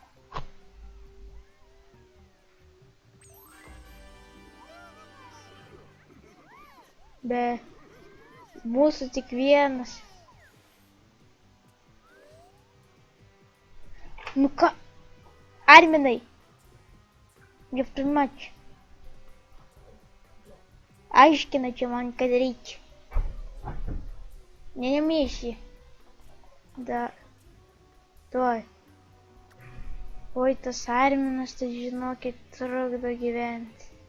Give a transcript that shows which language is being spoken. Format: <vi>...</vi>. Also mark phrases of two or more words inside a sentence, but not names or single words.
<lt>Be mūsų tik vienas. Nu ką? Arminai.</lt> <en>Give too much.</en> <lt>Aiškina čia man, kad reikia. Nemėši. Da. Tuoj. Oi, tas Arminas, tai žinokit, trukdo gyventi.</lt>